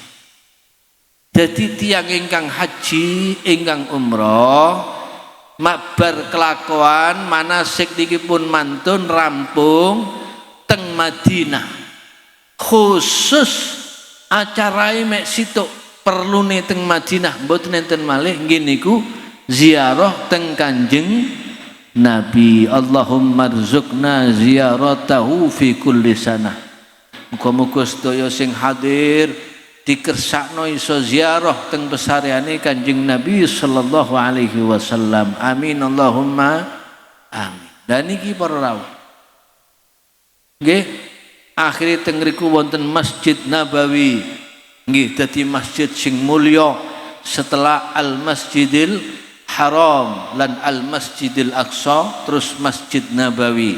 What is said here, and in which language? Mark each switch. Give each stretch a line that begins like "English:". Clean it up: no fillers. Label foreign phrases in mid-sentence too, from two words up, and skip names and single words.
Javanese: Dadi tiyang ingkang haji ingkang umrah mabar kelakuan manasik niki pun mantun rampung teng Madinah, khusus acarai mek situk perlune teng Madinah mboten enten malih nggih niku ziarah teng Kanjeng Nabi.
Arabic: اللهم ارزقنا زيارته في كل سنة.
Javanese: Muga-muga sedaya sing hadir dikersakno iso ziarah teng pesareane Kanjeng Nabi
Arabic: صلى الله عليه وسلم. آمين اللهم آمين.
Javanese: Dan niki para rawuh nggih, akhirnya teng mriku wonten Masjid Nabawi, nggih dadi masjid sing mulya setelah Al Masjidil Haram lan Al Masjidil Aqsa, terus Masjid Nabawi.